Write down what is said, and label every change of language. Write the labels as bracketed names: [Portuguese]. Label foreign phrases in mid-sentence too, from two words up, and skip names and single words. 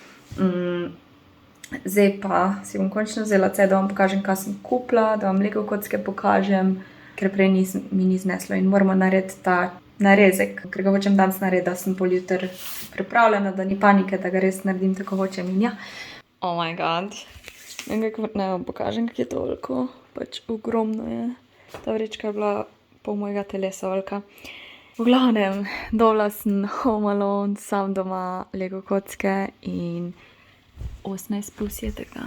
[Slovenian] Zdaj pa si bom končno vzela caj, da vam pokažem, kaj sem kupila, da vam Lego kocke pokažem, ker prej mi ni zneslo in moramo narediti ta narezek, ker ga hočem danes narediti, da sem pol jutri pripravljena, da ni panike, da ga res naredim tako hočem in ja. [English] Oh my god. [Slovenian] Ne vam pokažem, kak je to veliko, pač ogromno je. Ta vrečka je bila pol mojega telesa velika. V glavnem, dobila sem Home Alone, sam doma, Lego kocke in 18 plus je tega.